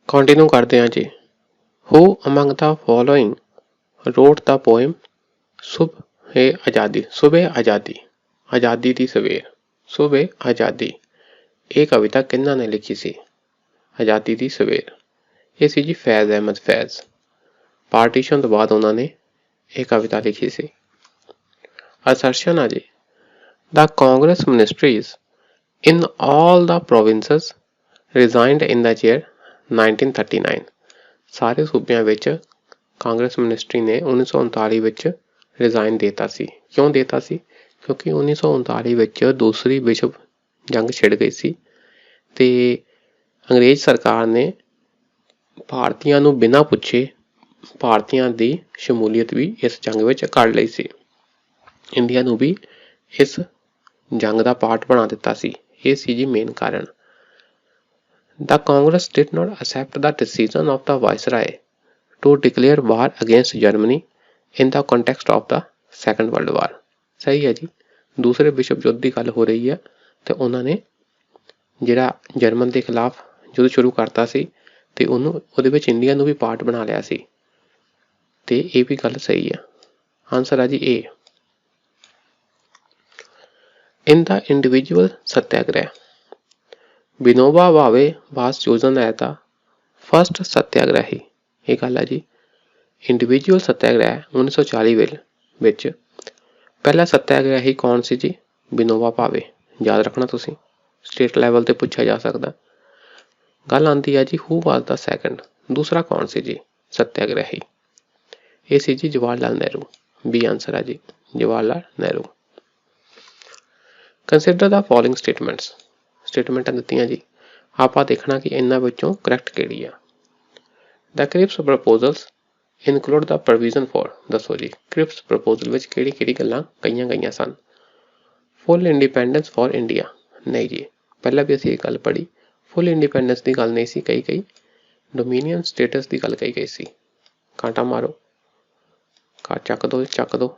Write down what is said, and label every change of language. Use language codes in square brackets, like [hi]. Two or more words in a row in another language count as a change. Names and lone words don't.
[pa] ਕੰਟੀਨਿਊ ਕਰਦੇ ਹਾਂ ਜੀ। [en] Who among the following wrote the poem ਸੁਬਹ ਆਜ਼ਾਦੀ? [pa] ਸੁਬਹ ਆਜ਼ਾਦੀ, ਆਜ਼ਾਦੀ ਦੀ ਸਵੇਰ, ਸੁਬਹ ਆਜ਼ਾਦੀ। ਇਹ ਕਵਿਤਾ ਕਿਹਨਾਂ ਨੇ ਲਿਖੀ ਸੀ? ਆਜ਼ਾਦੀ ਦੀ ਸਵੇਰ। ਇਹ ਸੀ ਜੀ ਫੈਜ਼ ਅਹਿਮਦ ਫੈਜ਼। ਪਾਰਟੀਸ਼ਨ ਤੋਂ ਬਾਅਦ ਉਹਨਾਂ ਨੇ ਇਹ ਕਵਿਤਾ ਲਿਖੀ ਸੀ। ਅਸਰਸ਼ਨ ਆ ਜੀ, [en] the Congress ministries in all the provinces resigned in the year 1939। [pa] ਸਾਰੇ ਸੂਬਿਆਂ ਵਿੱਚ ਕਾਂਗਰਸ ਮਿਨਿਸਟਰੀ ਨੇ 1939 ਵਿੱਚ ਰਿਜ਼ਾਈਨ ਦੇਤਾ ਸੀ। ਕਿਉਂ ਦੇਤਾ ਸੀ? ਕਿਉਂਕਿ 1939 ਵਿੱਚ ਦੂਸਰੀ ਵਿਸ਼ਵ ਜੰਗ ਛਿੜ ਗਈ ਸੀ ਤੇ ਅੰਗਰੇਜ਼ ਸਰਕਾਰ ਨੇ ਭਾਰਤੀਆਂ ਨੂੰ ਬਿਨਾਂ ਪੁੱਛੇ ਭਾਰਤੀਆਂ ਦੀ ਸ਼ਮੂਲੀਅਤ ਵੀ ਇਸ ਜੰਗ ਵਿੱਚ ਕਰ ਲਈ ਸੀ। ਇੰਡੀਆ ਨੂੰ ਵੀ ਇਸ ਜੰਗ ਦਾ ਪਾਰਟ ਬਣਾ ਦਿੱਤਾ ਸੀ। ਇਹ ਸੀ ਜੀ ਮੇਨ ਕਾਰਨ। [en] The Congress did not accept the decision of the Viceroy to declare war against Germany in the context of the Second World War। [pa] ਸਹੀ ਹੈ ਜੀ, ਦੂਸਰੇ ਵਿਸ਼ਵ ਯੁੱਧ ਦੀ ਗੱਲ ਹੋ ਰਹੀ ਹੈ ਤੇ ਉਹਨਾਂ ਨੇ ਜਿਹੜਾ ਜਰਮਨ ਦੇ ਖਿਲਾਫ ਯੁੱਧ ਸ਼ੁਰੂ ਕਰਤਾ ਸੀ ਤੇ ਉਹਦੇ ਵਿੱਚ ਇੰਡੀਆ ਨੂੰ ਵੀ ਪਾਰਟ ਬਣਾ ਲਿਆ ਸੀ ਤੇ ਇਹ ਵੀ ਗੱਲ ਸਹੀ ਹੈ। ਆਨਸਰ ਆ ਜੀ ਏ। [en] In the individual ਸੱਤਿਆਗ੍ਰਹਿ, ਵਿਨੋਬਾ ਭਾਵੇ was chosen as the first ਸੱਤਿਆਗ੍ਰਹੀ। [pa] ਇਹ ਗੱਲ ਹੈ ਜੀ। ਇੰਡੀਵਿਜੂਅਲ ਸੱਤਿਆਗ੍ਰਹਿ 1940 ਵਿੱਚ ਪਹਿਲਾ ਸੱਤਿਆਗ੍ਰਹੀ ਕੌਣ ਸੀ ਜੀ? ਵਿਨੋਬਾ ਭਾਵੇ। ਯਾਦ ਰੱਖਣਾ ਤੁਸੀਂ, [en] state level [pa] ਤੇ ਪੁੱਛਿਆ ਜਾ ਸਕਦਾ। ਗੱਲ ਆਉਂਦੀ ਹੈ ਜੀ [en] who was the second? [pa] ਦੂਸਰਾ ਕੌਣ ਸੀ ਜੀ ਸੱਤਿਆਗ੍ਰਹੀ? ਇਹ ਸੀ ਜੀ ਜਵਾਹਰ ਲਾਲ ਨਹਿਰੂ। ਬੀ ਆਨਸਰ ਹੈ ਜੀ, ਜਵਾਹਰ ਲਾਲ ਨਹਿਰੂ। [en] consider the following statements. [pa] ਸਟੇਟਮੈਂਟਾਂ ਦਿੱਤੀਆਂ ਜੀ, ਆਪਾਂ ਦੇਖਣਾ ਕਿ ਇਹਨਾਂ ਵਿੱਚੋਂ ਕਰੈਕਟ ਕਿਹੜੀ ਆ। [en] The Cripps proposals include the provision for, [pa] ਦੱਸੋ ਜੀ ਕ੍ਰਿਪਸ ਪ੍ਰਪੋਜ਼ਲ ਵਿੱਚ ਕਿਹੜੀ ਕਿਹੜੀ ਗੱਲਾਂ ਕਹੀਆਂ ਗਈਆਂ ਸਨ? [en] full independence for India, [pa] ਨਹੀਂ ਜੀ, ਪਹਿਲਾਂ ਵੀ ਅਸੀਂ ਇਹ ਗੱਲ ਪੜ੍ਹੀ। [en] full independence [pa] ਦੀ ਗੱਲ ਨਹੀਂ ਸੀ ਕਹੀ ਗਈ, [en] dominion status [pa] ਦੀ ਗੱਲ ਕਹੀ ਗਈ ਸੀ। ਕਾਂਟਾ ਮਾਰੋ, ਚੱਕ ਦੋ।